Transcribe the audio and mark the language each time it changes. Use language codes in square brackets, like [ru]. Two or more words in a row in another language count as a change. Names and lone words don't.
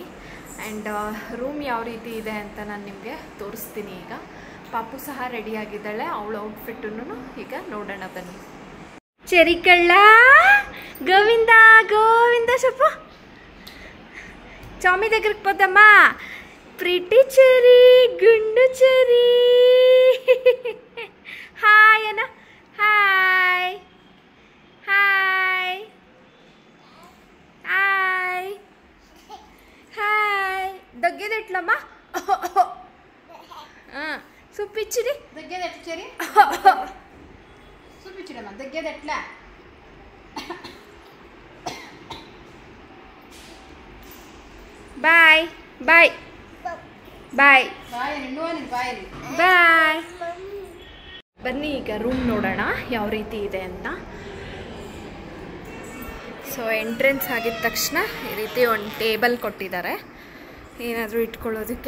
[kn] ಆ್ಯಂಡ್ ರೂಮ್ ಯಾವ ರೀತಿ ಇದೆ ಅಂತ ನಾನು ನಿಮಗೆ ತೋರಿಸ್ತೀನಿ. ಈಗ ಪಾಪು ಸಹ ರೆಡಿ ಆಗಿದ್ದಾಳೆ, ಅವಳ ಔಟ್ಫಿಟ್ಟನ್ನು ಈಗ ನೋಡೋಣ ಬನ್ನಿ. ಚೆರಿ ಕಳ್ಳ ಗೋವಿಂದ ಗೋವಿಂದ ಸ್ವಲ್ಪ ಚಾಮಿ [te] దగ్గరికి పోదమ్మా. [kn] ಪ್ರೀಟಿ ಚೆರಿ ಗುಂಡು ಚೆರಿ ಹಾಯ್ ಅಣ್ಣ ಹಾಯ್ ಹಾಯ್ ಹಾಯ್ ಹಾಯ್. [te] దగ్గేదెట్లమ్మా చూపించిడి దగ్గేదెట్ల చెరి చూపించడమ్మా దగ్గేదెట్లా [en] bye bye bye [kn] ಬಾಯ್ ನಿನ್ನೋನಿ ಬಾಯ್ ಬಾಯ್. ಬನ್ನಿ ಈಗ ರೂಮ್ ನೋಡೋಣ ಯಾವ ರೀತಿ ಇದೆ ಅಂತ. ಸೊ ಎಂಟ್ರೆನ್ಸ್ ಆಗಿದ ತಕ್ಷಣ ಈ ರೀತಿ ಒಂದು ಟೇಬಲ್ ಕೊಟ್ಟಿದ್ದಾರೆ ಏನಾದರೂ ಇಟ್ಕೊಳ್ಳೋದಕ್ಕೆ.